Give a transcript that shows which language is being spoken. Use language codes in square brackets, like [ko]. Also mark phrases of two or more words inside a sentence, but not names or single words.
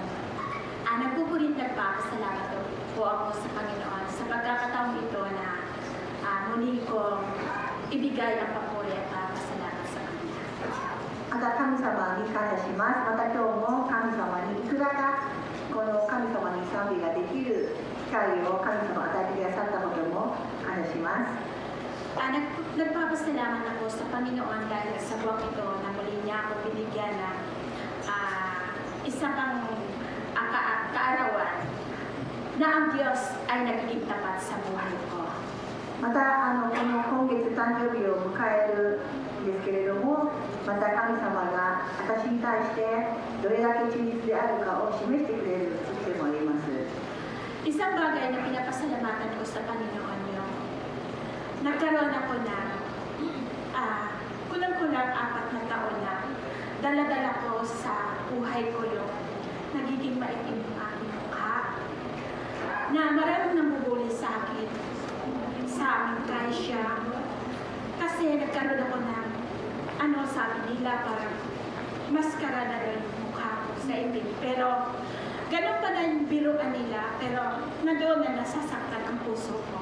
[tl] Nagpupulit nagpapasalamat po ako sa Panginoon sa pagkakataong ito na muli kong ibigay ang papuri at pasalamat sa Kanya. [ja] また神様に感謝します。また今日も神様にいくらかこの神様に賛美ができる機会を神様が与えてくださったことも感謝します。 [tl] Nagpapasalamat ako sa Panginoon dahil sa buwang ito na muli niya ako binigyan ng isa pang kaarawan na ang Diyos ay nagiging tapat sa buhay ko. [ja] またこの今月誕生日を迎えるんですけれども、また神様が私に対してどれだけ忠実であるかを示してくれる時でもあります。 [tl] Isang bagay na pinapasalamatan ko sa Panginoon yung nagkaroon ako ng kulang-kulang 4 na taon na dala-dala ko sa buhay ko yung nagiging maitim yung aking mukha, na maraming namubuli sa akin sa aming kaisya kasi nagkaroon ako ng sabi nila parang maskara na rin yung mukha ko sa itim, pero ganun pa na yung biruan nila, pero nandoon na nasasaktan ang puso ko.